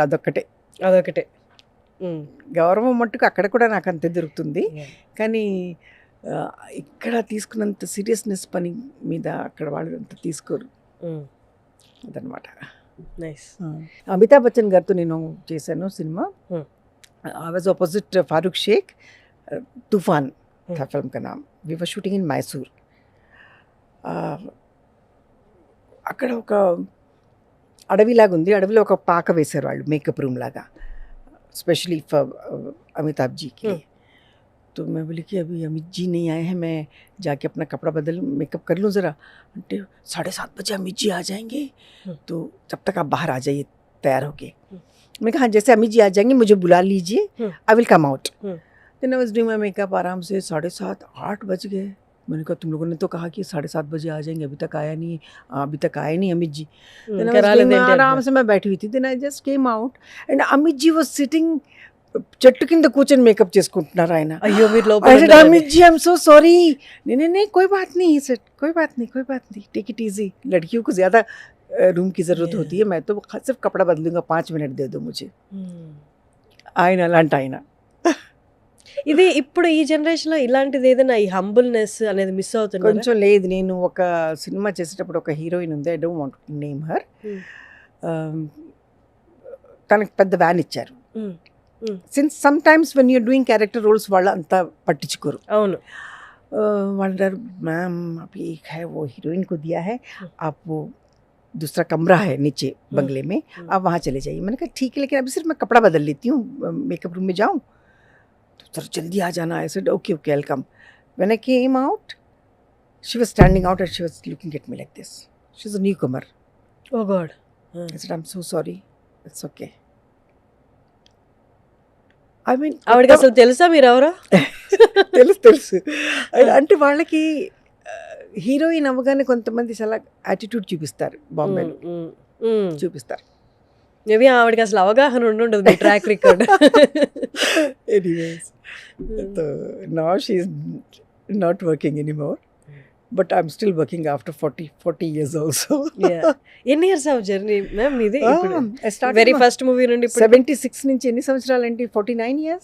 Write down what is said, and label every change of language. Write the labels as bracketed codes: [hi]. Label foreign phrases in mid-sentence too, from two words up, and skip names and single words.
[te] అదొకటే గౌరవం మట్టుకు అక్కడ కూడా నాకు అంతే దొరుకుతుంది. కానీ ఇక్కడ తీసుకున్నంత సీరియస్నెస్ పని మీద అక్కడ వాళ్ళు అంత తీసుకోరు. అదనమాట. నైస్. అమితాబ్ బచ్చన్ గారితో నేను చేశాను సినిమా. [en] I was opposite Farooq Sheikh. [hi] తుఫాన్ था फिल्म का नाम. [en] We were shooting in Mysore. [te] అక్కడ ఒక అడవిలాగా ఉంది. అడవిలో ఒక పాక వేశారు వాళ్ళు, మేకప్ రూమ్ లాగా, [en] specially for [hi] अमिताभ जी के लिए. तो मैं बोली कि अभी अमित जी नहीं आए हैं, मैं जाके अपना कपड़ा बदल मेकअप कर लूँ ज़रा. అంటే 7:30 बजे अमित जी आ जाएंगे, तो जब तक आप बाहर आ जाइए तैयार होके. मैं कहा जैसे अमित जी आ जाएंगे मुझे बुला लीजिए, [en] I will come out. Then I was doing my makeup. [hi] आराम से 7:30 8 बज गए. मैंने कहा तुम लोगों ने तो कहा कि 7:30 बजे आ जाएंगे, अभी तक आए नहीं अमित जी. आराम से मैं बैठी हुई थी. [en] Then I just came out and Amit ji was sitting [te] చెట్టు కింద కూర్చొని మేకప్ చేసుకుంటున్నారు ఆయన. అయ్యో మీరు [en] Amit ji I am so sorry. [hi] नहीं कोई बात नहीं सर, कोई बात नहीं, [en] take it easy. [hi] लड़कियों को ज़्यादा रूम की ज़रूरत होती है, मैं तो सिर्फ कपड़ा बदलूंगा, 5 मिनट दे दो मुझे. [te] ఆయన అలాంటి ఆయన. ఇది ఇప్పుడు ఈ జనరేషన్లో ఇలాంటిది ఏదైనా ఈ హంబుల్నెస్ అనేది మిస్ అవుతుంది కొంచెం. లేదు, నేను ఒక సినిమా చేసేటప్పుడు ఒక హీరోయిన్ ఉంది, [en] I don't want to name her. [te] తనకి పెద్ద వ్యాన్ ఇచ్చారు. [en] Since sometimes when you're doing character roles [te] వాళ్ళు అంతా పట్టించుకోరు. అవును. వాళ్ళు अన్నారు [hi] मैम अभी एक है वो हीरोइन को दिया है आप वो दूसरा कमरा है नीचे बंगले में आप वहाँ चले जाइए. मैंने कहा ठीक है लेकिन अभी सिर्फ मैं कपड़ा बदल लेती हूँ मेकअप रूम में जाऊँ. तो सर जल्दी आ जाना. [en] I said okay okay I'll come. When I came out she was standing out and she was looking at me like this. She's a newcomer. Oh God. I said I'm so sorry. It's okay. I mean [te] ఆవిడకి అసలు తెలుసా మీరు ఎవరో? తెలుసు అంటే వాళ్ళకి హీరోయిన్ అవ్వగానే కొంతమంది చాలా యాటిట్యూడ్ చూపిస్తారు బాంబేలో చూపిస్తారు. మేబీ ఆవిడకి అసలు అవగాహన ఉండదు మీ [en] track record. Anyways now she is not working anymore but I'm still working after 40 years also. ఎన్ని years of journey ma'am మీది? వెరీ వెరీ first movie [te] నుండి 76 నుంచి ఎన్ని సంవత్సరాలండి? 49 years.